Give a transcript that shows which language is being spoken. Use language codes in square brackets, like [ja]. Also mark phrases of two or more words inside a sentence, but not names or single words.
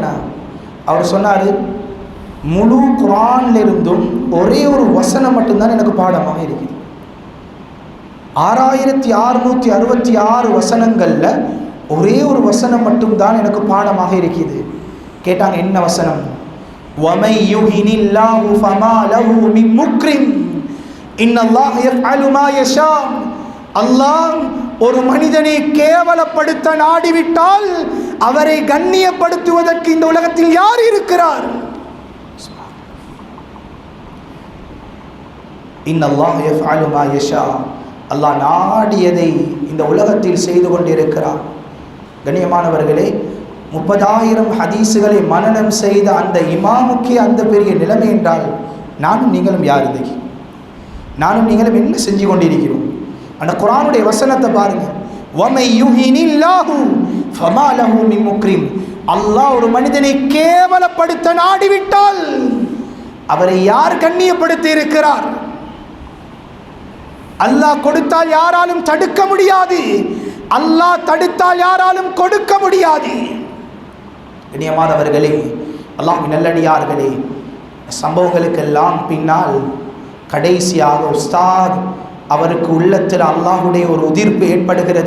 [ta] அவர் சொன்னார், முழு குர்ஆனிலிருந்தும் ஒரே ஒரு வசனம் மட்டும்தான் எனக்கு பாடமாக இருக்குது. 6666 வசனங்களில் ஒரே ஒரு வசனம் மட்டும்தான் எனக்கு பாடமாக இருக்குது. கேட்டாங்க, என்ன வசனம்? [ar] وَمَنْ يُهِنِ اللَّهُ فَمَا لَهُ مِنْ مُكْرِمٍ إِنَّ اللَّهَ يَفْعَلُ مَا يَشَاءُ. [ta] அல்லாஹ் ஒரு மனிதனை கேவலப்படுத்த நாடிவிட்டால் அவரை கண்ணியப்படுத்துவதற்கு இந்த உலகத்தில் யார் இருக்கிறார்? [ar] إِنَّ اللَّهَ يَفْعَلُ مَا يَشَاءُ. [ta] அல்லாஹ் நாடியதை இந்த உலகத்தில் செய்து கொண்டிருக்கிறார். கண்ணியமானவர்களே, 30,000 ஹதீஸுகளை மனனம் செய்த அந்த இமாமுக்கே அந்த பெரிய நிலைமை என்றால் நானும் நீங்களும் யார்? இன்றைக்கு நானும் நீங்களும் என்ன செஞ்சு கொண்டிருக்கிறோம்? அந்த குர்ஆனுடைய வசனத்தை பாருங்கள். [ar] وَمَنْ يُهِنِ اللَّهُ فَمَا لَهُ مِنْ مُكْرِمٍ. [ta] அல்லாஹ் ஒரு மனிதனை கேவலப்படுத்த நாடிவிட்டால் அவரை யார் கண்ணியப்படுத்தி இருக்கிறார்? அல்லாஹ் கொடுத்தால் யாராலும் தடுக்க முடியாது, அல்லாஹ் தடுத்தால் யாராலும் கொடுக்க முடியாது. கண்ணியமானவர்களே, அல்லாஹ்வின் நல்லடியார்களே, சம்பவங்களுக்கெல்லாம் பின்னால் கடைசியாக உஸ்தாத் அவருக்கு உள்ளத்தில் அல்லாஹ்வுடைய ஒரு உதிர்ப்பு ஏற்படுகிறது.